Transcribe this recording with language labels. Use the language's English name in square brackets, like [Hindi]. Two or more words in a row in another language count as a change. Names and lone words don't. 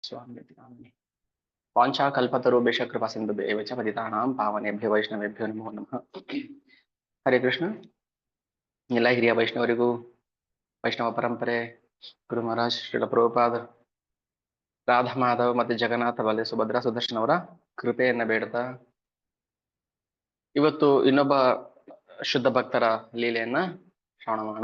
[Sanskrit] स्वामी वाञ्छा कल्पतरुभ्यश्च कृपा सिन्धुभ्येव च पतितानां पावनेभ्यो वैष्णवेभ्यो नमो नमः. ಹರೇ ಕೃಷ್ಣ. [Kannada] ಎಲ್ಲ ಹಿರಿಯ ವೈಷ್ಣವರಿಗೂ ವೈಷ್ಣವ ಪರಂಪರೆ ಗುರು ಮಹಾರಾಜ್ ಶ್ರೀಲ ಪ್ರಭುಪಾದ ರಾಧಾ ಮಾಧವ್ ಮತ್ತೆ ಜಗನ್ನಾಥ ಬಲ್ಲೆ ಸುಭದ್ರಾ ಸುದರ್ಶನ್ ಅವರ ಕೃಪೆಯನ್ನ ಬೇಡ್ತಾ ಇವತ್ತು ಇನ್ನೊಬ್ಬ ಶುದ್ಧ ಭಕ್ತರ ಲೀಲೆಯನ್ನ ಶ್ರವಣ ಮಾಡೋಣ.